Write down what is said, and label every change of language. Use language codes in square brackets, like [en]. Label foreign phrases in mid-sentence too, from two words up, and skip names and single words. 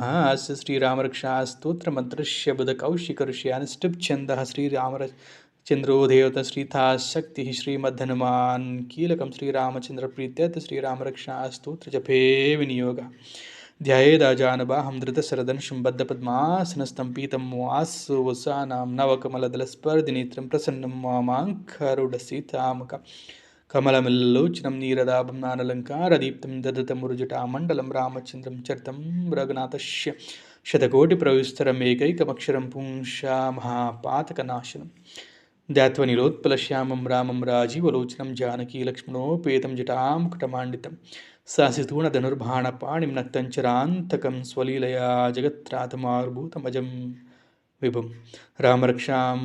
[sa] ಶ್ರೀರಾಮರಕ್ಷಾ ಸ್ತೋತ್ರ ಮಂತ್ರಶ್ಯ ಬುಧ ಕೌಶಿಕ ಋಷಿ ಅನುಷ್ಠುಪ್ ಛಂದ ಶ್ರೀರಾಮರ ಚಂದ್ರೋ ದೇವತ ಶ್ರೀತಾ ಶಕ್ತಿ ಶ್ರೀಮದ್ಧನುಮಾನ್ ಕೀಲಕಂ ಶ್ರೀರಾಮಚಂದ್ರ ಪ್ರೀತ್ಯತ್ ಶ್ರೀರಾಮರಕ್ಷಾ ಸ್ತೋತ್ರ ಜಪೇ ವಿನಿಯೋಗ ಧ್ಯಾಯೇದಾಜಾನಬಾಹಂ ಧೃತಶರಧನುಷಂ ಬದ್ಧ ಪದ್ಮಾಸನಸ್ಥಂ ಪೀತಂ ವಾಸು ವಸಾನಾಂ ನವಕಮಲದಲಸ್ಪರ್ಧಿನೇತ್ರಂ ಪ್ರಸನ್ನಂ ಮಾಮಾಂಕರುಢ ಸೀತಾಮಕ ಕಮಲಮಿಲ್ಲೋಚನಂ ನೀರದಾಭಂ ನಾನಲಂಕಾರದೀಪ್ತಂ ದದತಮುರುಜಟಾಮಂಡಲಂ ರಾಮಚಂದ್ರಂ ಚರಿತಂ ರಘುನಾಥಶ್ಯ ಶತಕೋಟಿಪ್ರವಿಸ್ತರಂ ಏಕೈಕಮಕ್ಷರಂ ಪುಂಷಾ ಮಹಾಪಾತಕನಾಶನಂ ಧ್ಯಾತ್ವ ನಿರೋತ್ಪಲಶ್ಯಾಮಂ ರಾಮಂ ರಾಜೀವಲೋಚನಂ ಜಾನಕೀ ಲಕ್ಷ್ಮಣೋಪೇತಂ ಜಟಾಮುಕಟಮಾಂಡಿತಂ ಸಾಸಿತೂಣಧನುರ್ಭಾಣಪಾಣಿಂ ನಕ್ತಂಚರಾಂತಕಂ ಸ್ವಲೀಲಯಾ ಜಗತ್ರಾತಮಾರ್ಭೂತಮಜಂ ವಿಭುಂ ರಾಮರಕ್ಷಾಂ